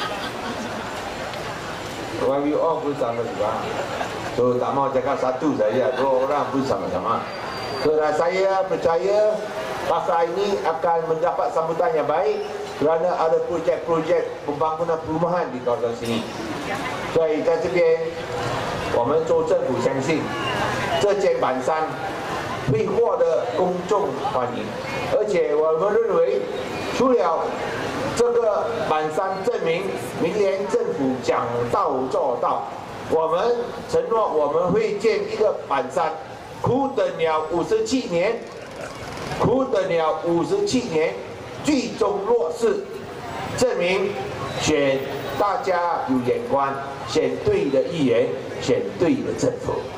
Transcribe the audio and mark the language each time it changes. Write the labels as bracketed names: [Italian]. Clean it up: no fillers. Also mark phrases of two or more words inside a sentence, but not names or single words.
[Malay] YB pun sama juga. So tak mau cakap satu saja, dua orang pun sama-sama. So saya percaya pasar ini akan mendapat sambutan yang baik kerana ada projek-projek pembangunan perumahan di kawasan sini. [Chinese] 所以在这边，我们州政府相信这间板山会获得公众欢迎，而且我们认为，除了这个板山证明明年政府讲到做到，我们承诺我们会建一个板山，苦等了57年，苦等了57年，最终落实，证明选大家有眼光，选对的议员，选对的政府。